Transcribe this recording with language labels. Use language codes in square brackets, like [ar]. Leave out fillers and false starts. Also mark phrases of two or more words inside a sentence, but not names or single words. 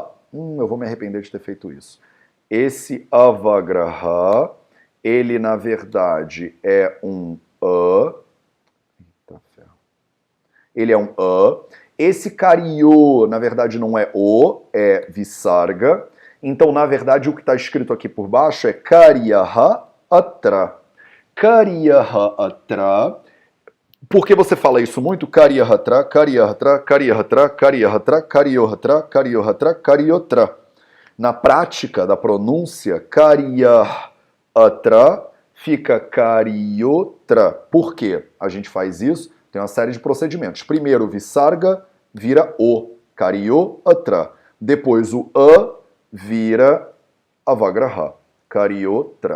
[pt] Eu vou me arrepender de ter feito isso. Esse avagraha, ele, na verdade, é um A. Eita ferro. Ele é um A. Esse karyo, na verdade, não é O, é visarga. Então, na verdade, o que está escrito aqui por baixo é [sa] कार्यः अत्र. कार्यः अत्र. [pt] Por que você fala isso muito? [sa] कार्यहत्र, कार्यहत्र, कार्यहत्र, कार्यहत्र, कार्योहत्र, कार्योहत्र, कार्योत्र. [pt] Na prática da pronúncia, karyahatra fica karyotra. Por quê? A gente faz isso? Tem uma série de procedimentos. Primeiro, o visarga vira o, karyotra. Depois o a vira avagraha, karyotra.